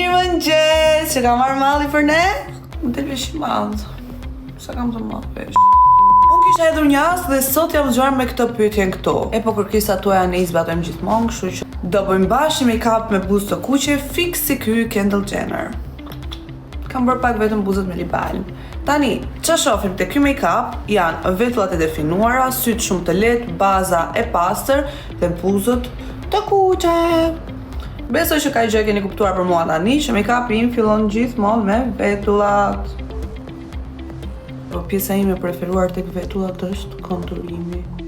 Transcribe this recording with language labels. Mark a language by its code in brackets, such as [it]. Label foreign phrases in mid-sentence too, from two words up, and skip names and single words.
[sq] mëngjes, që ka marrë malli për ne? Më del vesh i madh. Sa kam të madh vesh. Unë kisha hedhur një as dhe sot jam zgjuar me këtë pyetjen këtu. E po kërkesat tuaja ne i zbatojmë gjithmonë, kështu që do bëjmë bashkë make-up me buzë të kuqe fix si ky Kendall Jenner. Kam bërë pak vetëm buzët me [en] lip balm. [sq] Tani, që shofim të ky make-up janë vetullat e definuara, sytë shumë të lehtë, baza e pastër dhe buzët të kuqe. Besoj që ka gjë keni kuptuar për mua tani, që make-upi im fillon gjithmonë me vetullat. Po pjesa ime e preferuar tek vetullat është konturimi.